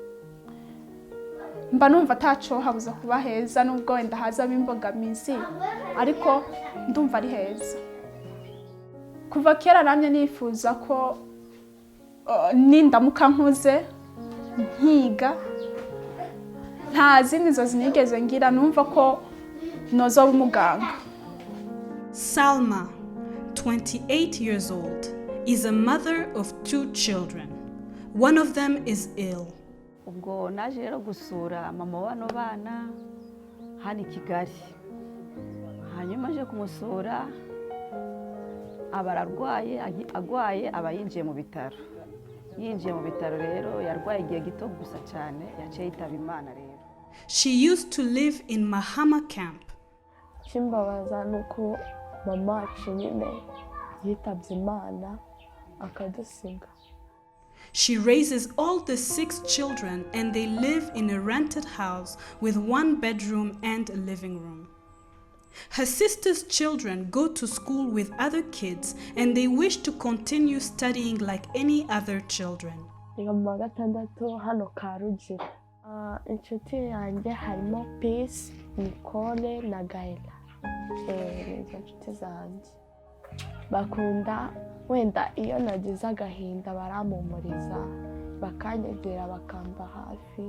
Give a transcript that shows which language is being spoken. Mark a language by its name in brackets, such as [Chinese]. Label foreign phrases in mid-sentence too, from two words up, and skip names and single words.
[Rundi] Mba numva ataco habuza kuba heza nubwo wenda haza bimbogamizi, ariko ndumva ari heza. Kuva kera namye nifuza ko nindamuka nkuze nkiga, nta zindi nzozi nigeze ngira, numva ko nozoba umuganga. [English] Salma, 28 years old, is a mother of 2 children. One of them is ill. [Rundi] Ubwo naje rero gusura mama wano bana, hano i Kigali. Hanyuma aje kumusura aba ararwaye, agwaye aba yinjiye mu bitaro. Yinjiye mu bitaro rero yarwaye igihe gito gusa cyane yaciye yitaba Imana rero. [English] She used to live in Mahama camp. [Rundi] Kimbabaza nuko mama wacu nyine yitabye Imana akadusiga. [English] She raises all the 6 children and they live in a rented house with 1 bedroom and a living room. Her sister's children go to school with other kids and they wish to continue studying like any other children. [Kinyarwanda] Niga mu wa gatandatu hano Karugira. Inshuti yanjye harimo Peace, Nicole na Gaela. Nizo inshuti zanjye. Bakunda wenda iyo nagize agahinda barampumuriza, bakanyegera bakamba hafi.